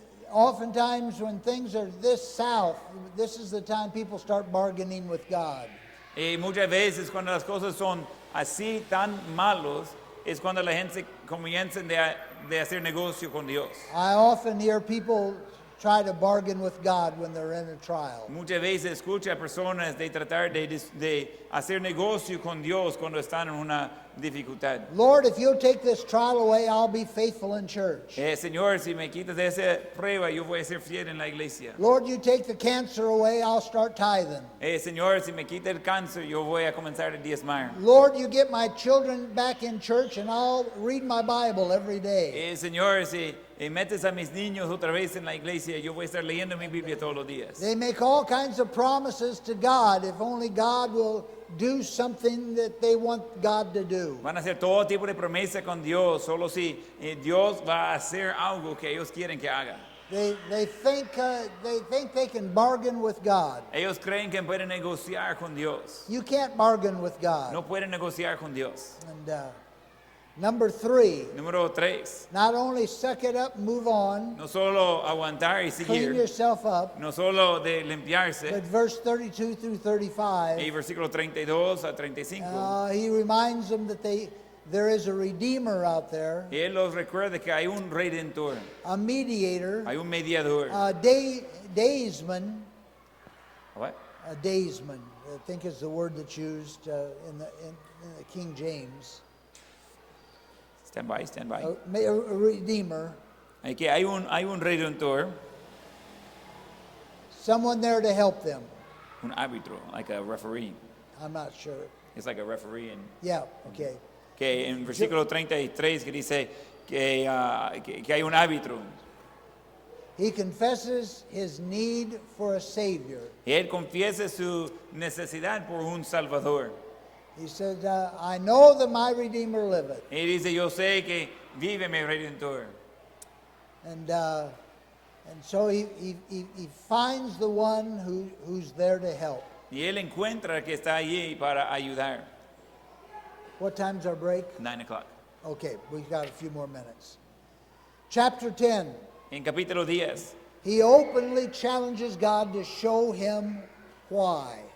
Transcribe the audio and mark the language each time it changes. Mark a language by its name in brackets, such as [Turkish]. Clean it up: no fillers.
[English] Oftentimes when things are this south, this is the time people start bargaining with God. [Spanish] Y muchas veces cuando las cosas son así tan malos, es cuando la gente comienza de hacer negocio con Dios. [English] I often hear people try to bargain with God when they're in a trial. [Spanish] Muchas veces escucha a personas de tratar de hacer negocio con Dios cuando están en una dificultad. [English] Lord, if you'll take this trial away, I'll be faithful in church. [Spanish] Señor, si me quitas de esa prueba, yo voy a ser fiel en la iglesia. [English] Lord, you take the cancer away, I'll start tithing. [Spanish] Señor, si me quita el cáncer, yo voy a comenzar a diezmar. [English] Lord, you get my children back in church and I'll read my Bible every day. [Spanish] Señor, si metes a mis niños otra vez en la iglesia, yo voy a estar leyendo mi Biblia todos los días. [English] They make all kinds of promises to God if only God will do something that they want God to do. [Spanish] Van a hacer todo tipo de promesa con Dios, solo si Dios va a hacer algo que ellos quieren que haga. [English] They think they can bargain with God. [Spanish] Ellos creen que pueden negociar con Dios. [English] You can't bargain with God. [Spanish] No pueden negociar con Dios. [English] And number 3, [Spanish] Número 3. [English] not only suck it up, move on, [Spanish] No solo aguantar y [English] clean [Spanish] seguir, [English] yourself up, [Spanish] no solo de [English] but [Spanish] limpiarse. [English] verse 32 through [Spanish] Y [English] 35, [Spanish] versículo 32 a 35. [English] he reminds them that there is a redeemer out there, [Spanish] Y él los recuerda que hay un redentor, [English] a mediator, [Spanish] hay un mediador. [English] a daysman, What? a daysman, I think is the word that's used in the King James, Stand by, stand by. a redeemer, [Spanish] Que hay un redentor, [English] someone there to help them. [Spanish] un árbitro, [English] like a referee. I'm not sure. It's like a referee. Yeah, okay. [Spanish] Que en versículo 33 que dice que hay un árbitro. [English] He confesses his need for a Savior. [Spanish] Y él confiesa su necesidad por un Salvador. [English] He said, I know that my Redeemer liveth. [Spanish] Y dice, yo sé que vive mi redentor. [English] And so he finds the one who's there to help. [Spanish] Y él encuentra que está allí para ayudar. [English] What time's our break? 9 o'clock. Okay, we've got a few more minutes. Chapter 10, [Spanish] En capítulo 10, [English] he openly challenges God to show him why.